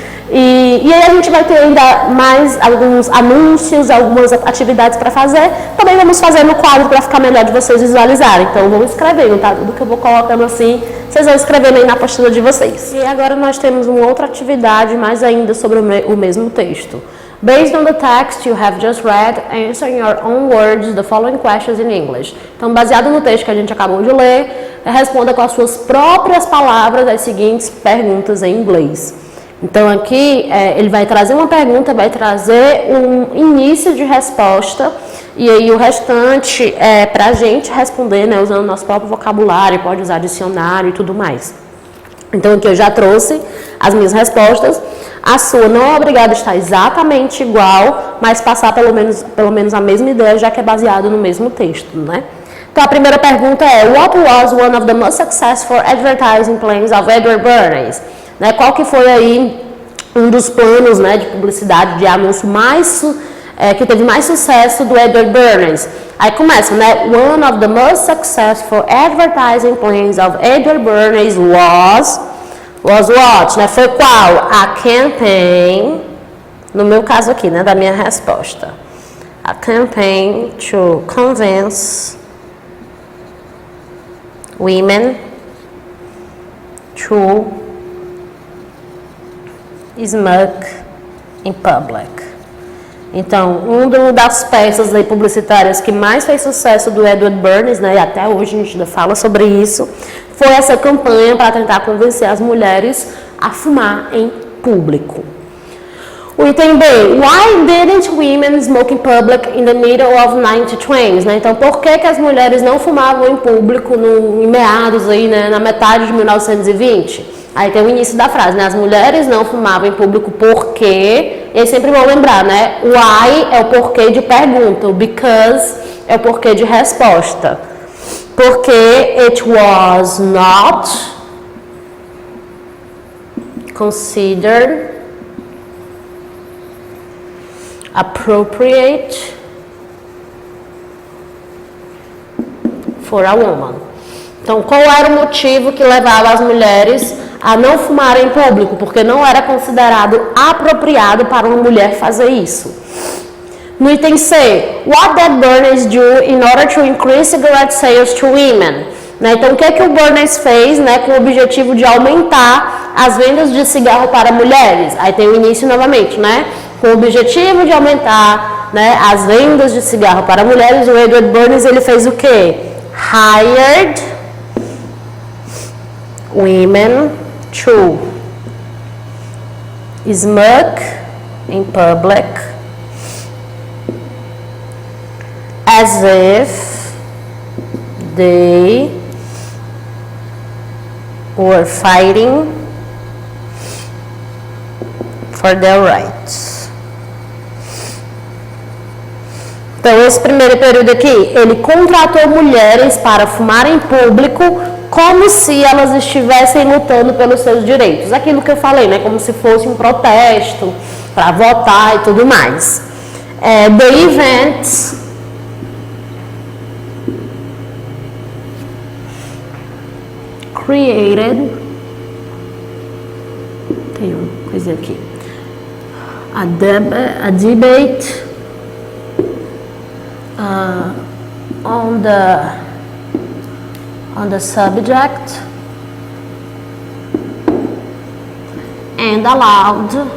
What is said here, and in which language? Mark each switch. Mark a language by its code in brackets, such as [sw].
[pt] E aí a gente vai ter ainda mais alguns anúncios, algumas atividades para fazer. Também vamos fazer no quadro para ficar melhor de vocês visualizarem. Então vamos escrevendo, tá? Tudo que eu vou colocando assim, vocês vão escrevendo aí na apostila de vocês. E agora nós temos uma outra atividade, mais ainda sobre o mesmo texto. [en] Based on the text you have just read, answer in your own words the following questions in English. [pt] Então, baseado no texto que a gente acabou de ler, responda com as suas próprias palavras as seguintes perguntas em inglês. Então aqui ele vai trazer uma pergunta, vai trazer um início de resposta, e aí o restante é para a gente responder, né, usando o nosso próprio vocabulário, pode usar dicionário e tudo mais. Então aqui eu já trouxe as minhas respostas. A sua não é obrigada a estar exatamente igual, mas passar pelo menos a mesma ideia, já que é baseado no mesmo texto, né? Então a primeira pergunta é: [en] What was one of the most successful advertising plans of Edward Bernays? [pt] Né, qual que foi aí um dos planos, né, de publicidade, de anúncio que teve mais sucesso do Edward Bernays? Aí começa, né? [en] One of the most successful advertising plans of Edward Bernays was what? [pt] Né? Foi qual? [en] A campaign, [pt] no meu caso aqui, né, da minha resposta. [en] A campaign to convince women to smoke in public. [pt] Então, uma das peças aí publicitárias que mais fez sucesso do Edward Bernays, né, e até hoje a gente ainda fala sobre isso, foi essa campanha para tentar convencer as mulheres a fumar em público. O item B, [en] why didn't women smoke in public in the middle of 1920s? [pt] Né? Então, por que as mulheres não fumavam em público em meados aí, né, na metade de 1920? Aí tem o início da frase, né? As mulheres não fumavam em público porque... Eles sempre vão lembrar, né? Why é o porquê de pergunta, o because é o porquê de resposta. Porque [en] it was not considered appropriate for a woman. [pt] Então, qual era o motivo que levava as mulheres a não fumar em público? Porque não era considerado apropriado para uma mulher fazer isso. No item C, [en] what did Bernays do in order to increase cigarette sales to women? [pt] Né? Então, o que o Bernays fez, né, com o objetivo de aumentar as vendas de cigarro para mulheres? Aí tem o início novamente, né? Com o objetivo de aumentar, né, as vendas de cigarro para mulheres, o Edward Bernays ele fez o quê? [en] Hired women to smoke in public as if they or fighting for their rights. [pt] Então, esse primeiro período aqui, ele contratou mulheres para fumar em público como se elas estivessem lutando pelos seus direitos. Aquilo que eu falei, né? Como se fosse um protesto para votar e tudo mais. [en] The events created, [pt] tem uma coisa aqui, [en] a debate on the subject and allowed